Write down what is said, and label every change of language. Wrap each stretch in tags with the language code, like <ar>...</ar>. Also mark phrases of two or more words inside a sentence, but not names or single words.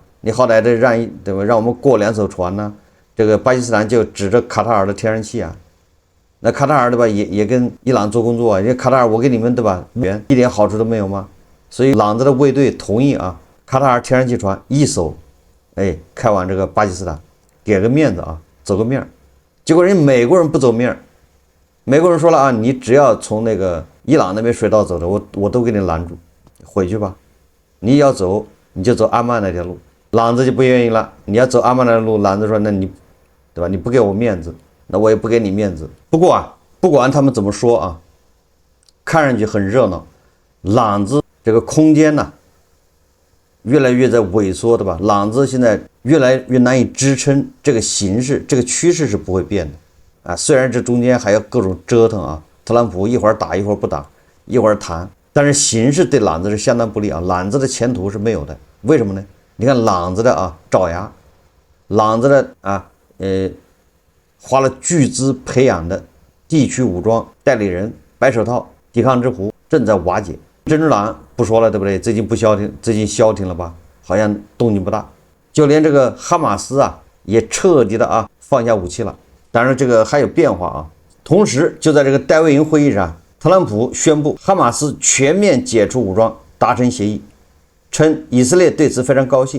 <zh>你好歹得對吧，讓我們過2艘船呢。這個巴基斯坦就指着卡塔爾的天然氣啊，那卡塔爾對吧，也跟伊朗做工作啊，因為卡塔爾我給你們對吧，一點好處都沒有嗎？所以朗子的衛隊同意啊，卡塔爾天然氣船1艘，開往這個巴基斯坦，給個面子啊，走個面兒。結果人美國人不走面兒，美國人說了啊，你只要從那個伊朗那邊水道走的，我都給你攔住，回去吧。你要走你就走阿曼那條路，朗子就不願意了。你要走阿曼那條路，朗子說那你。對吧？你不給我面子，那我也不給你面子。不過啊，不管他們怎麼說啊，看上去很熱鬧，朗子這個空間呢，越來越在萎縮，對吧？朗子現在越來越難以支撐，這個形勢，這個趨勢是不會變的啊。雖然這中間還要各種折騰啊，特朗普一會兒打一會兒不打，一會兒談，但是形勢對朗子是相當不利啊。朗子的前途是沒有的，為什麼呢？你看朗子的啊爪牙，朗子的啊。花了巨資培養的地區武裝代理人白手套抵抗之湖正在瓦解。真主黨不說了，對不對？最近不消停，最近消停了吧？好像動靜不大。就連這個哈馬斯啊，也徹底的啊放下武器了。當然，這個還有變化啊。同時，就在這個戴維營會議上，特朗普宣布哈馬斯全面解除武裝，達成協議，稱以色列對此非常高興。</zh>